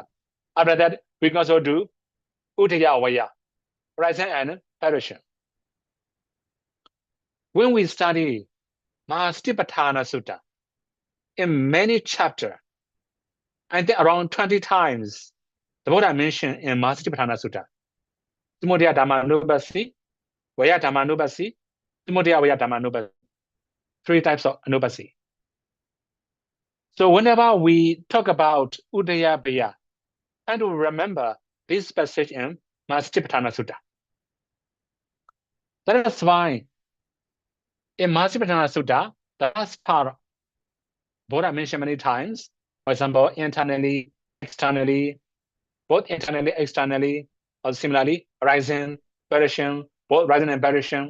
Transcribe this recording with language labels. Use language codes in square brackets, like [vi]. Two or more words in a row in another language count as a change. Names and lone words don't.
[en] After that, we can also do [pi] Uddaya Vaya, [en] rising and perishing. When we study Mahasatipatthana Sutta, in many chapters, I think around 20 times, the Buddha mentioned in Mahasatipatthana Sutta, [pi] Samudaya Dhamma Nubasi, Vaya Dhammanubhasi, Timotya Vaya Dhammanubhasi. [en] 3 types of anubhasi. So whenever we talk about Udayabhaya, try to remember this passage in Mahāsatipatthana Sutta. That is why in Mahāsatipatthana Sutta, the last part, Buddha mentioned many times, for example, internally, externally, both internally, externally, or similarly, rising, perishing, both rising and perishing.